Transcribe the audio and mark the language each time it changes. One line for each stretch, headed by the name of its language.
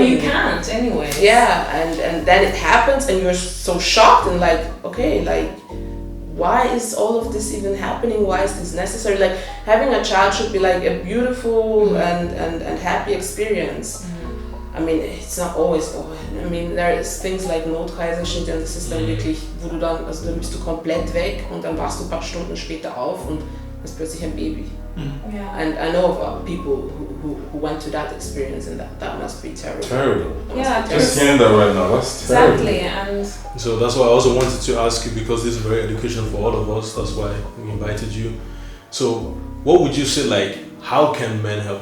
English: But you can't anyway. Yeah, and then it happens and you're so shocked and like, okay, like, why is all of this even happening? Why is this necessary? Like, having a child should be like a beautiful and happy experience. I mean, it's not always so. I mean, there is things like
German: Notkaiserschnitt und das ist dann wirklich, wo du dann, also dann bist du komplett weg und dann wachst du ein paar Stunden später auf und hast plötzlich ein Baby.
English: And I know of people who went to that experience, and that must be terrible. Just hearing that right now, that's terrible. Exactly. And so that's why I also wanted to ask you, because this is very educational for all of us. That's why we invited you. So what would you say, like, how can men help?